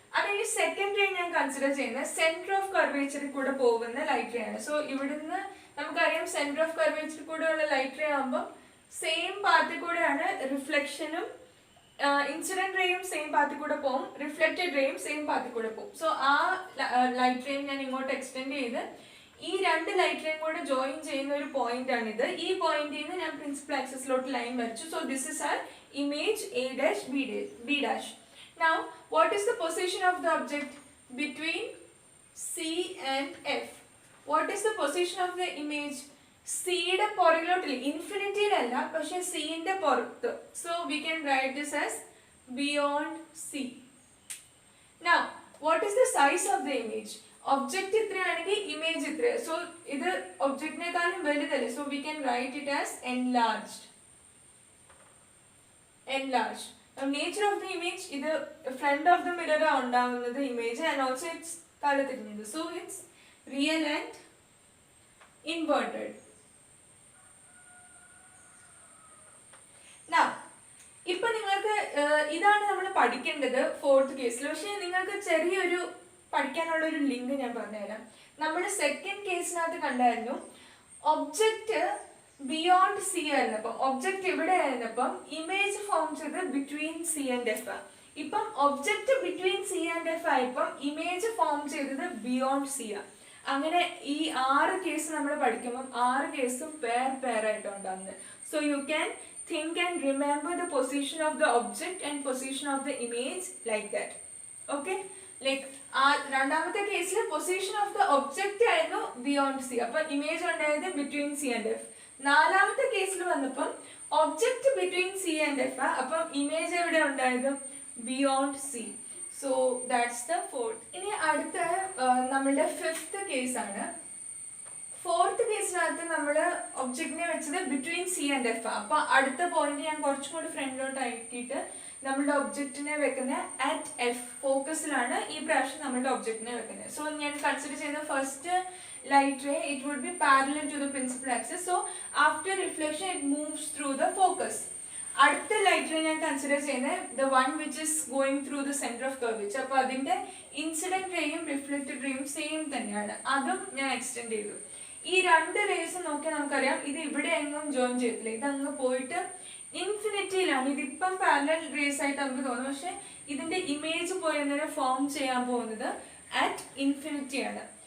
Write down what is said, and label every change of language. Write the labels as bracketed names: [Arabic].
[Malayalam] അതായത് second ray ഞാൻ consider ചെയ്യുന്നത് സെന്റർ ഓഫ് കർവേച്ചറിൽ കൂടെ പോകുന്ന ലൈറ്റ് റേ ആണ്. സോ ഇവിടുന്ന് നമുക്കറിയാം സെന്റർ ഓഫ് കർവേച്ചറിൽ കൂടെ ഉള്ള ലൈറ്റ് റേ ആകുമ്പോൾ സെയിം പാത്തിൽ കൂടെയാണ് റിഫ്ലക്ഷനും ഇൻസിഡന്റ് റേയും സെയിം പാത്തിൽ കൂടെ പോകും, റിഫ്ലക്റ്റഡ് റേയും സെയിം പാത്തിൽ കൂടെ പോകും. സോ ആ ലൈറ്റ് റേയും ഞാൻ ഇങ്ങോട്ട് എക്സ്റ്റെൻഡ് ചെയ്ത് ഈ രണ്ട് ലൈറ്റ് റേയും കൂടെ ജോയിൻ ചെയ്യുന്ന ഒരു പോയിന്റ് ആണിത്. ഈ പോയിന്റിൽ നിന്ന് ഞാൻ പ്രിൻസിപ്പൽ ആക്സിസിലോട്ട് ലൈൻ വരച്ചു. [English] So this is our image A dash B dash. Now, what is the position of the object between C and F? What is the position of the image? [Malayalam] C യുടെ പുറകിലോട്ടില്ല, ഇൻഫിനിറ്റിയിലല്ല, പക്ഷെ C ന്റെ പുറത്ത്. [English] So we can write this as beyond C. Now, what is the size of the image? [Malayalam] Object ഇത്രയാണെങ്കിൽ image ഇത്ര. So ഇത് ഒബ്ജക്റ്റിനേക്കാളും വലുതല്ലേ. [English] So we can write it as enlarged. Enlarged. Now, nature of the image, ഇത് front of the mirror ഉണ്ടാവുന്നത് image and also it's [Malayalam] തല തിരിഞ്ഞത്. [English] So it's real and inverted. [Malayalam] Now, ഇപ്പൊ നിങ്ങൾക്ക് ഇതാണ് നമ്മൾ പഠിക്കേണ്ടത് ഫോർത്ത് കേസിൽ. പക്ഷെ നിങ്ങൾക്ക് ചെറിയൊരു പഠിക്കാനുള്ള ഒരു ലിങ്ക് ഞാൻ പറഞ്ഞുതരാം. നമ്മൾ സെക്കൻഡ് കേസിനകത്ത് കണ്ടായിരുന്നു ഒബ്ജക്റ്റ് ബിയോണ്ട് സി ആയിരുന്നപ്പം, ഒബ്ജക്റ്റ് ഇവിടെ ആയിരുന്നപ്പം ഇമേജ് ഫോം ചെയ്ത് ബിറ്റ്വീൻ സി ആൻഡ് എഫ്. ഇപ്പം object between C and F ആയപ്പം ഇമേജ് ഫോം ചെയ്തത് ബിയോണ്ട് സി ആ. അങ്ങനെ ഈ 6 കേസ് നമ്മൾ പഠിക്കുമ്പം 6 കേസും പെയർ ആയിട്ട് ഉണ്ടാകുന്നത്. [English] So you can think and remember the position of the object and position of the image like that. [Malayalam] Okay, like രണ്ടാമത്തെ കേസിൽ പൊസിഷൻ ഓഫ് ദ ഒബ്ജക്റ്റ് ആയിരുന്നു ബിയോണ്ട് സി, അപ്പൊ ഇമേജ് ഉണ്ടായത് ബിറ്റ്വീൻ സി ആൻഡ് എഫ്. നാലാമത്തെ കേസിൽ വന്നപ്പം object between C and F, അപ്പം image എവിടെ ഉണ്ടായത് beyond C. [English] So that's the fourth. [Malayalam] ഇനി അടുത്ത നമ്മളുടെ ഫിഫ്ത്ത് കേസാണ്. ഫോർത്ത് കേസിനകത്ത് നമ്മൾ ഒബ്ജക്റ്റിനെ വെച്ചത് ബിറ്റ്വീൻ സി ആൻഡ് എഫ്. അപ്പൊ അടുത്ത പോയിന്റ് ഞാൻ കുറച്ചും കൂടി ഫ്രണ്ടിലോട്ട് ആക്കിയിട്ട് നമ്മളുടെ ഒബ്ജക്റ്റിനെ വെക്കുന്നത് അറ്റ് എഫ് ഫോക്കസിലാണ് ഈ പ്രാവശ്യം നമ്മളുടെ ഒബ്ജക്റ്റിനെ വെക്കുന്നത്. [English] so [Malayalam] ഞാൻ കൺസിഡർ ചെയ്യുന്ന [English] First light ray, it would be parallel to the principal axis. So after reflection it moves through the focus. [Malayalam] അടുത്ത ലൈറ്റ് റേ ഞാൻ കൺസിഡർ ചെയ്യുന്നത് [English] the one which is going through the center of curvature. [Malayalam] അപ്പോൾ അതിന്റെ incident റേയും reflected റേയും same തന്നെയാണ്, അതും ഞാൻ extend ചെയ്തു. ഈ രണ്ട് റേസ് നോക്കിയാൽ നമുക്കറിയാം ഇത് ഇവിടെ എങ്ങും ജോയിൻ ചെയ്തില്ല, ഇത് അങ്ങ് പോയിട്ട് ഇൻഫിനിറ്റിയിലാണ്. ഇതിപ്പം പാരലൽ റേസ് ആയിട്ട് നമുക്ക് തോന്നും, പക്ഷെ ഇതിന്റെ ഇമേജ് പോയി എന്നതിനെ ഫോം ചെയ്യാൻ പോകുന്നത് അറ്റ് ഇൻഫിനിറ്റി ആണ്.